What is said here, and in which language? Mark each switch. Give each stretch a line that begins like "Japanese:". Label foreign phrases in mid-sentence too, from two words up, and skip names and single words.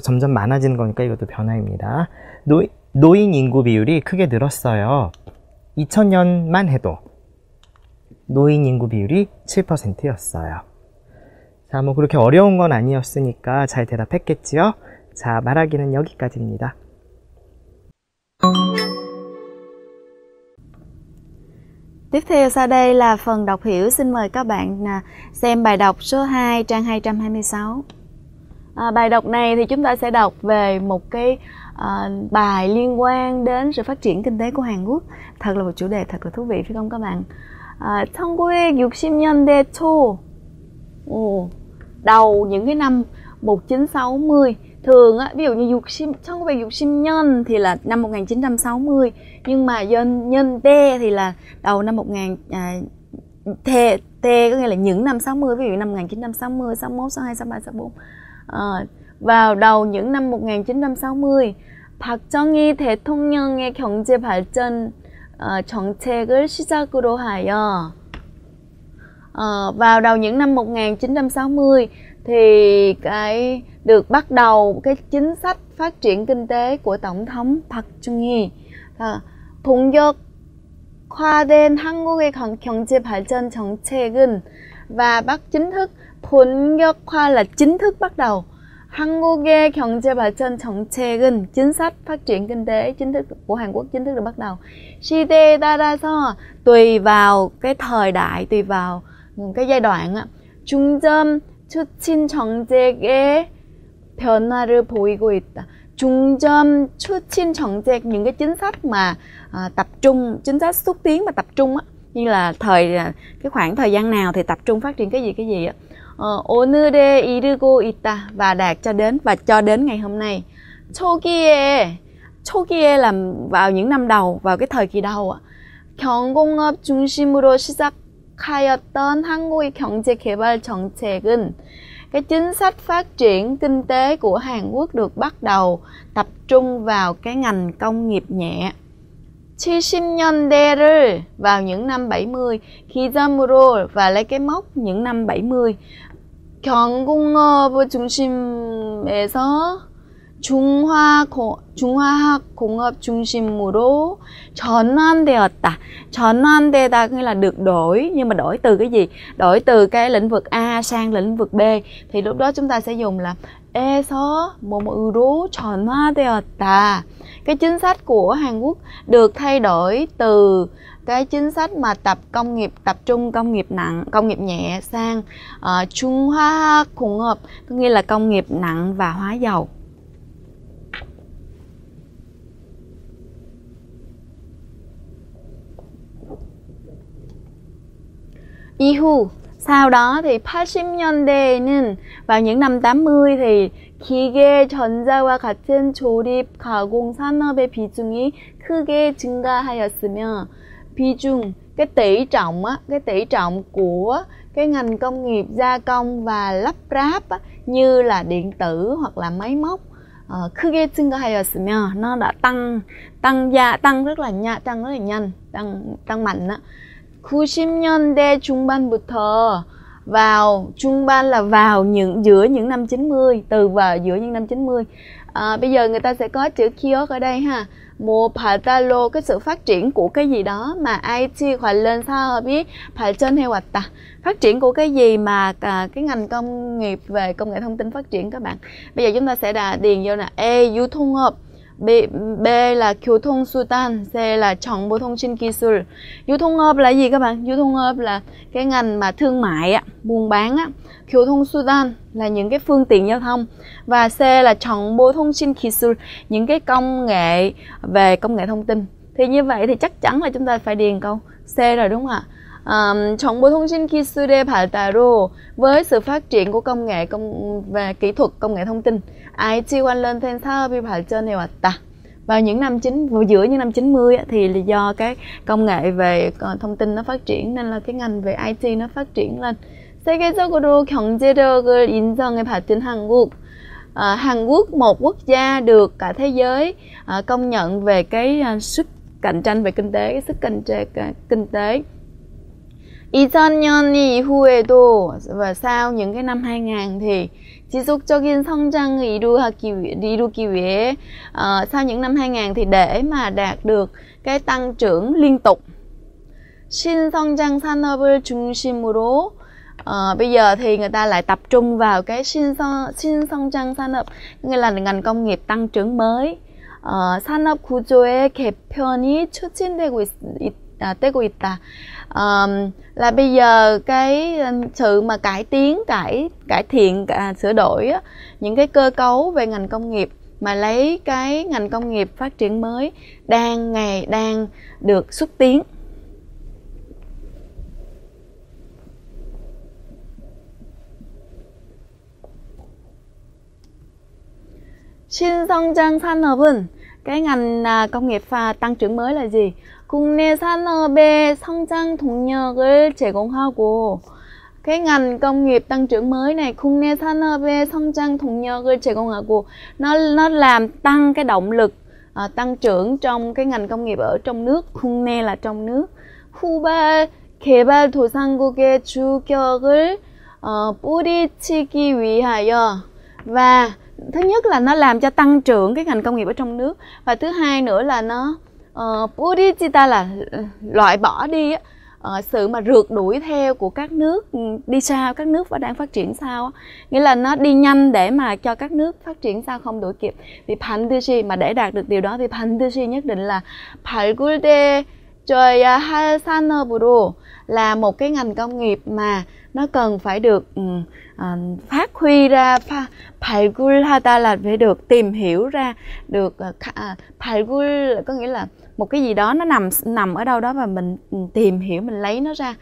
Korean: 점점 많아지는 거니까 이것도 변화입니다. 노인 인구 비율이 크게 늘었어요. 2000년만 해도 노인 인구 비율이 7%였어요. 자, 뭐 그렇게 어려운 건 아니었으니까 잘 대답했겠지요? 자, 말하기는 여기까지입니다.
Vietnamese: Tiếp theo sau đây là phần đọc hiểu. Xin mời các bạn xem bài đọc số 2 trang 226. Bài đọc này thì chúng ta sẽ đọc về một cái bài liên quan đến sự phát triển kinh tế của Hàn Quốc. Thật là một chủ đề thật là thú vị phải không các bạn?
Korean: 1960년대 초,
Vietnamese: đầu những cái năm 1960. Thường á, ví dụ như 1960년 thì là năm 1960, nhưng mà nhân T thì là đầu năm 1000, T có nghĩa là những năm 60, ví dụ năm 1960, 61, 62, 63, 64. Vào đầu những năm 1960,
Korean: 박정희 대통령의 경제 발전 정책을 시작으로 하여,
Vietnamese: vào đầu những năm 1960 thì cái được bắt đầu cái chính sách phát triển kinh tế của tổng thống Park Chung-hee.
Korean: 본격화된 한국의 경제 발전 정책은,
Vietnamese: và bắt chính thức, 본격화 là chính thức bắt đầu,
Korean: 한국의 경제 발전 정책은
Vietnamese: chính sách phát triển kinh tế chính thức của Hàn Quốc chính thức được bắt đầu.
Korean: 시대에 따라서
Vietnamese: tùy vào cái thời đại, tùy vào cái giai đoạn á,
Korean: 중점 추진 정책의 변화를 보이고 있다. 중점 추진 정책,
Vietnamese: những cái chính sách mà tập trung, chính sách xúc tiến mà tập trung á, như là cái khoảng thời gian nào thì tập trung phát triển cái gì á.
Korean: 오늘에 이르고 있다,
Vietnamese: và đạt cho đến, và cho đến ngày hôm nay. 초기에 là vào những năm đầu, vào cái thời kỳ đầu á.
Korean: 경공업 중심으로 시작하였던 한국의 경제 개발 정책은,
Vietnamese: cái chính sách phát triển kinh tế của Hàn Quốc được bắt đầu tập trung vào cái ngành công nghiệp nhẹ. 70년대를, vào những năm 70, 기점으로, và lấy cái mốc những năm 70.
Korean: 경공업 중심에서 중화학 공업 중심으로 전환되었다.
Vietnamese: 전환되다 nghĩa là được đổi, nhưng mà đổi từ cái gì? Đổi từ cái lĩnh vực A sang lĩnh vực B, thì lúc đó chúng ta sẽ dùng là
Korean: 에서 뭐뭐로 전화되었다.
Vietnamese: Cái chính sách của Hàn Quốc được thay đổi từ cái chính sách mà tập trung công nghiệp nặng, công nghiệp nhẹ sang
Korean: 중화학 공업,
Vietnamese: có nghĩa là công nghiệp nặng và hóa dầu. 이후, sau đó thì 80년대에는, vào những năm 80 thì
Korean: 기계, 전자와 같은 조립, 가공 산업의 비중이 크게 증가하였으며, 비중,
Vietnamese: cái tỷ trọng á, cái tỷ trọng của cái ngành công nghiệp gia công và lắp ráp á, như là điện tử hoặc là máy móc,
Korean: 크게 증가하였으며,
Vietnamese: nó đã tăng rất là nhanh, tăng mạnh á.
Korean: 90년대 중반부터,
Vietnamese: vào 중반 là vào giữa những năm 90, từ vào giữa những năm 90. Bây giờ người ta sẽ có chữ kiosk ở đây ha. Một 발달로, cái sự phát triển của cái gì đó mà
Korean: IT 관련 사업이 발전해왔다.
Vietnamese: Phát triển của cái gì mà cái ngành công nghiệp về công nghệ thông tin phát triển các bạn. Bây giờ chúng ta sẽ điền vô là A. 유통업, B là 교통수단, C là 정보통신기술. 유통업 là gì các bạn? 유통업 là cái ngành mà thương mại á, buôn bán á. 교통수단 là những cái phương tiện giao thông, và C là 정보통신기술, những cái công nghệ về công nghệ thông tin. Thì như vậy thì chắc chắn là chúng ta phải điền câu C rồi đúng không ạ?
Korean: 정보 통신 기술의 발달로
Vietnamese: với sự phát triển của công nghệ về kỹ thuật công nghệ thông tin,
Korean: IT 관련된 사업이 발전해 왔다.
Vietnamese: Vào những năm giữa những năm 90 thì là do cái công nghệ về thông tin nó phát triển nên là cái ngành về IT nó phát triển lên.
Korean: 세계적으로 경제력을 인정해 받은 한국.
Vietnamese: Hàn Quốc, một quốc gia được cả thế giới công nhận về cái sức cạnh tranh về kinh tế, cái sức cạnh tranh kinh tế.
Korean: 2000년 이후에도
Vietnamese: và sau những cái năm 2000 thì
Korean: 지속적인 성장을 이루기 위해
Vietnamese: sau những năm 2000 thì để mà đạt được cái tăng trưởng liên tục,
Korean: 신성장 산업을 중심으로
Vietnamese: bây giờ thì người ta lại tập trung vào cái
Korean: 신성장 산업,
Vietnamese: nghĩa là ngành công nghiệp tăng trưởng mới.
Korean: 산업 구조의 개편이 추진되고 있다.
Vietnamese: Là bây giờ cái sự mà cải thiện sửa đổi những cái cơ cấu về ngành công nghiệp mà lấy cái ngành công nghiệp phát triển mới đang được xúc tiến.
Korean: 신성장 산업은
Vietnamese: cái ngành công nghiệp tăng trưởng mới là gì?
Korean: 국내 산업의 성장 동력을 제공하고
Vietnamese: cái ngành công nghiệp tăng trưởng mới này,
Korean: 국내 산업의 성장 동력을 제공하고
Vietnamese: nó làm tăng cái động lực tăng trưởng trong cái ngành công nghiệp ở trong nước. 국내 là trong nước.
Korean: 개발도상국의 주격을 뿌리치기 위하여,
Vietnamese: và thứ nhất là nó làm cho tăng trưởng cái ngành công nghiệp ở trong nước, và thứ hai nữa là nó 뿌리치다 là loại bỏ đi sự mà rượt đuổi theo của các nước đi sau, các nước đang phát triển sau, nghĩa là nó đi nhanh để mà cho các nước phát triển sau không đuổi kịp. Thì 반드시, mà để đạt được điều đó thì 반드시 nhất định là
Korean: 발굴돼줘야 할 산업으로,
Vietnamese: là một cái ngành công nghiệp mà nó cần phải được phát huy ra. 발굴하다 là phải được tìm hiểu ra, được 발굴 có nghĩa là một cái gì đó nó nằm ở đâu đó và mình tìm hiểu, mình lấy nó ra.